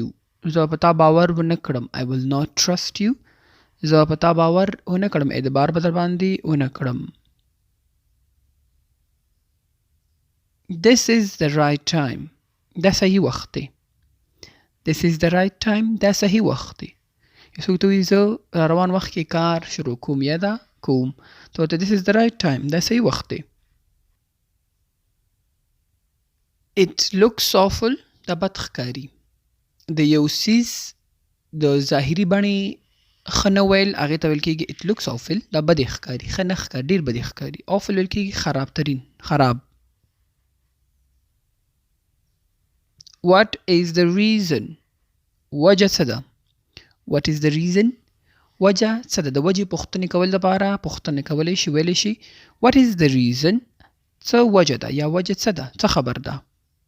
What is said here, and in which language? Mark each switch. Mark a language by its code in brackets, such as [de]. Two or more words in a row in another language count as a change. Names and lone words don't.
[ps] زه په تا باور ونه کړم. [en] I will not trust you. [ps] زه په تا باور ونه کړم. اعتبار به در باندې ونه کړم. [en] This is the right time. [ps] دا صحیح وخت دی. [en] This is the right time. [ps] دا صحیح وخت دی. یو څوک ته وایي زه روان وخت کې کار شروع کوم یا دا کوم. ته ورته [en] This is the right time. [ps] دا صحیح وخت دی. [en] It looks awful. [ps] دا بد ښکاري. د یو څیز د ظاهري بڼې ښه نه ویل هغې ته ویل کېږي [en] It looks awful. [ps] دا بدې ښکاري. ښه نه ښکاري. ډېر بدې ښکاري. Awful ویل کېږي خرابترین. خراب. [en] What is the reason? [ps] وجه څه ده. [en] What is the reason? [ps] وجه څه ده. د وجې پوښتنې کول لپاره پوښتنې کولی شي ویلی شي [en] What is the reason? [ps] څه وجه ده یا وجه څه ده. څه خبر ده.